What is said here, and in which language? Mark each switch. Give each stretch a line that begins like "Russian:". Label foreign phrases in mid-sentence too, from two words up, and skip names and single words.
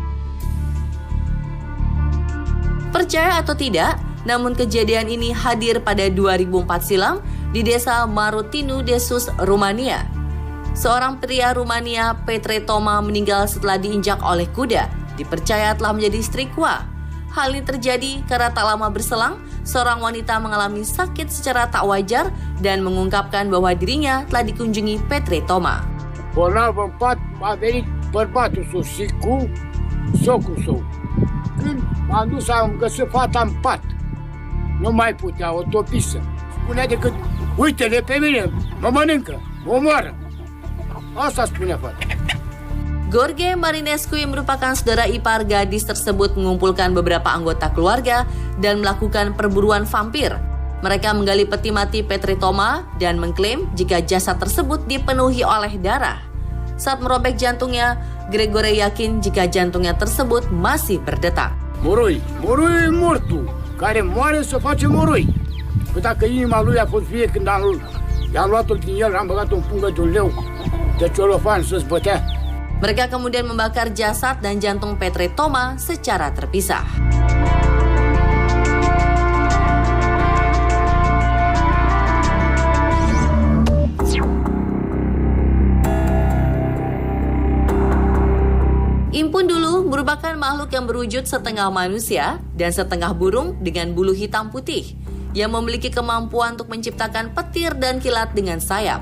Indonesian: Percaya atau tidak, namun kejadian ini hadir pada 2004 silam di desa Marutinu Desus, Rumania. Seorang pria Rumania, Petre Toma, meninggal setelah diinjak oleh kuda. Dipercaya telah menjadi Strigwa. Hal ini terjadi karena tak lama berselang, seorang wanita mengalami sakit secara tak wajar dan mengungkapkan bahwa dirinya telah dikunjungi Petre Toma.
Romanian: Bolnav în pat, a venit bărbatul său și cu socul său. Când m-am dus, am găsit fata în pat. Nu mai putea, o topisă. Spunea decât, uite-le pe mine, mă mănâncă, mă omoară. Asta spunea fata.
Indonesian: Gorge Marinescu yang merupakan saudara ipar gadis tersebut mengumpulkan beberapa anggota keluarga dan melakukan perburuan vampir. Mereka menggali peti mati Petre Toma dan mengklaim jika jasad tersebut dipenuhi oleh darah. Saat merobek jantungnya, Gregore yakin jika jantungnya tersebut masih berdetak.
Romanian: Moroi e mortul, care moare să face moroi. Că dacă inima lui a fost vie când i-am luat-o din el, am băgat-o în pungă de un leu, de celofan să-ți bătea.
Indonesian: Mereka kemudian membakar jasad dan jantung Petre Toma secara terpisah. Impun Dulu merupakan makhluk yang berwujud setengah manusia dan setengah burung dengan bulu hitam putih yang memiliki kemampuan untuk menciptakan petir dan kilat dengan sayap.